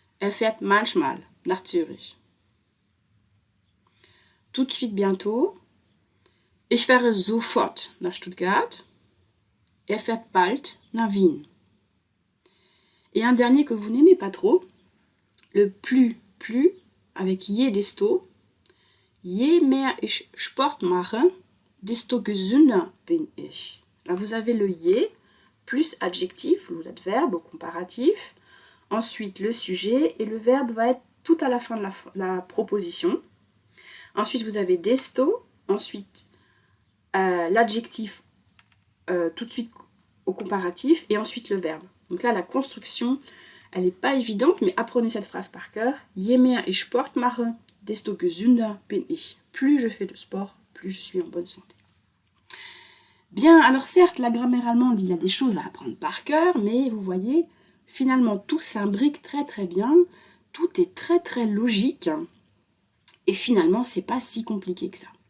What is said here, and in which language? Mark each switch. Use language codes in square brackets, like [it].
[de] Fährt manchmal nach Zürich. [fr] Tout de suite bientôt. [de] Ich fahre sofort nach Stuttgart. Fährt bald nach Wien. [fr] Et un dernier que vous n'aimez pas trop, le plus, avec je desto. [de] Je mehr ich Sport mache, desto gesünder bin ich. [fr] Là, vous avez le je, plus adjectif ou l'adverbe au comparatif. Ensuite, le sujet et le verbe va être tout à la fin de la proposition. Ensuite, vous avez desto. Ensuite, l'adjectif tout de suite au comparatif. Et ensuite, le verbe. Donc là, la construction, elle n'est pas évidente, mais apprenez cette phrase par cœur. [de] Je mehr ich Sport mache, desto gesünder bin ich. [fr] Plus je fais de sport, plus je suis en bonne santé. Bien, alors certes, la grammaire allemande, il y a des choses à apprendre par cœur, mais vous voyez, finalement, tout s'imbrique très très bien, tout est très très logique, et finalement, c'est pas si compliqué que ça.